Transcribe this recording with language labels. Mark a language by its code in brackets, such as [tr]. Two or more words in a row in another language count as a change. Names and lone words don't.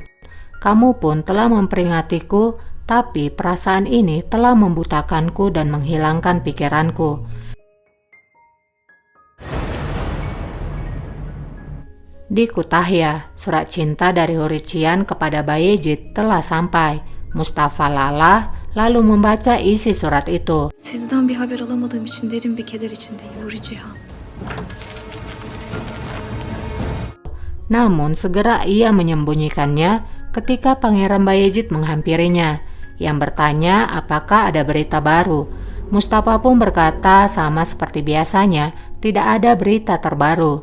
[id] Kamu pun telah memperingatiku, tapi perasaan ini telah membutakanku dan menghilangkan pikiranku. Di Kutahya, surat cinta dari Hurrician kepada Bayezid telah sampai. Mustafa lalah lalu membaca isi surat itu. [tr] Sizden bir haber alamadığım için derin bir keder içindeyim Huri Cihan. [id] Namun segera ia menyembunyikannya ketika Pangeran Bayezid menghampirinya, yang bertanya apakah ada berita baru. Mustafa pun berkata sama seperti biasanya, tidak ada berita terbaru.